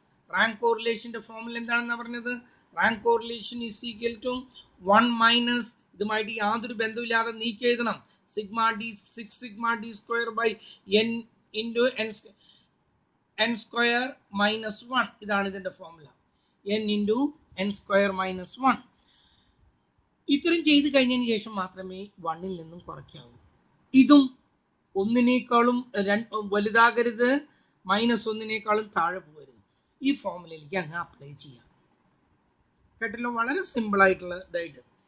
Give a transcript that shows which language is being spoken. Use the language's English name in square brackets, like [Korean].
[Malayalam] Rank കോറിലേഷൻ്റെ formula എന്താണെന്നാണ് പറഞ്ഞത്? [English] rank correlation is equal to 1 [Malayalam] - ഇതുമായിട്ട് യാതൊരു ബന്ധമില്ലാതെ നീക്കി എഴുതണം. [English] 6 sigma D square by n into n square minus 1. [Malayalam] ഇതാണ് ഇതിൻ്റെ formula. [English] n into n square minus 1. [Malayalam] ഇത്രയും ചെയ്ത് കഴിഞ്ഞതിന് ശേഷം മാത്രമേ 1ൽ നിന്നും കുറയ്ക്കാവൂ. ഇതും ഒന്നിനേക്കാളും വലുതാകരുത്, -1 താഴെ പോകരുത്. ഈ ഫോർമുലയിലേക്ക് അങ്ങ് അപ്ലൈ ചെയ്യാം. കേട്ടല്ലോ, വളരെ സിമ്പിൾ ആയിട്ടുള്ള ഇതായിട്ട്.